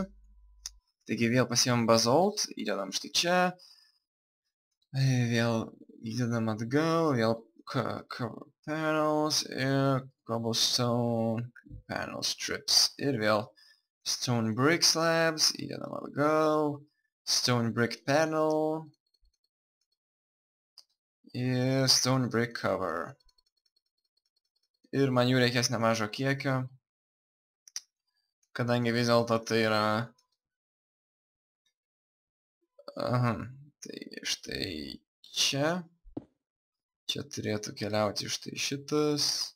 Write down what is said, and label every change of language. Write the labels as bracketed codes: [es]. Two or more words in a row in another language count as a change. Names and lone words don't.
[lt] Taigi vėl pasiimam Basalt, įdedam štai čia. Vėl įdedam atgal, vėl [en] cover panels [lt] ir [en] cobblestone panel strips. [lt] Ir vėl [en] stone brick slabs, [lt] įdedam atgal. [en] Stone brick panel. Ir stone brick cover. [lt] Ir man jų reikės nemažo kiekio. Kadangi vis dėlto tai yra... Tai štai čia. Čia turėtų keliauti štai šitas.